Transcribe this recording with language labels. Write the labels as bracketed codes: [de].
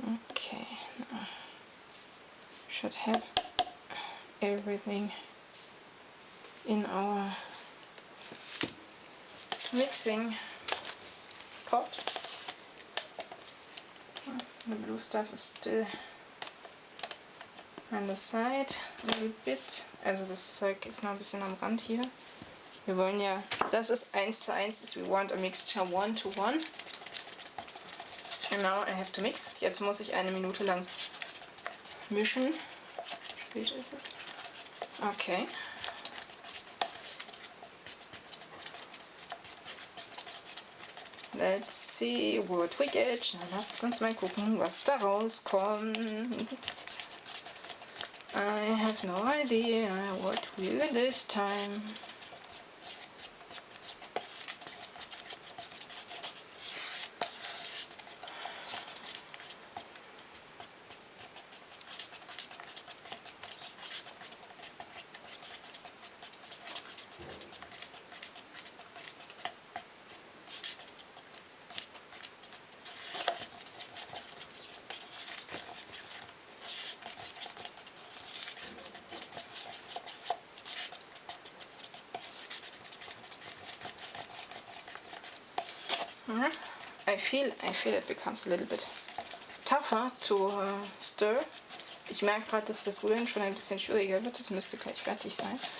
[en] Okay, now should have everything in our mixing pot. The blue stuff is still on the side a little bit. [de] Also das Zeug ist noch ein bisschen am Rand hier. Wir wollen ja, das ist 1:1, [en] we want a mixture 1:1. And now I have to mix. [de] Jetzt muss ich eine Minute lang mischen. Spät ist es. Okay. [en] Let's see what we get. [de] Na, lasst uns mal gucken, was da rauskommt. [en] I have no idea what we will this time. I feel it becomes a little bit tougher to stir. [de] Ich merke gerade, dass das Rühren schon ein bisschen schwieriger wird. Das müsste gleich fertig sein.